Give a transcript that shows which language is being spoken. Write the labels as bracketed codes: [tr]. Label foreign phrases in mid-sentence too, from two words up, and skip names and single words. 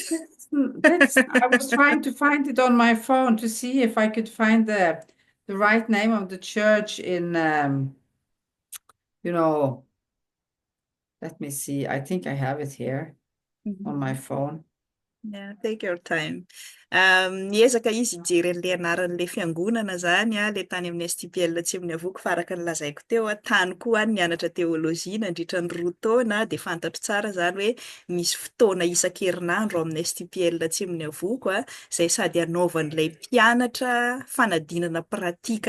[en] that's I was trying to find it on my phone to see if I could find the right name of the church in you know, let me see. I think I have it here on my Mhm. phone. Yeah, take your time. [mg] Niezaka izy hijery an'ilay anaran'ilay fiangonana zany ilay tany amin'ny STPL Atsimon'ny Avoko fa araka ny lazaiko teo tany koa any nianatra teolojia nandritra ny 2 taona dia fantatro tsara zany hoe misy fotoana isan-kerinandro amin'ny STPL Atsimon'ny Avoko izay sady anaovan'ilay mpianatra fanadinana pratika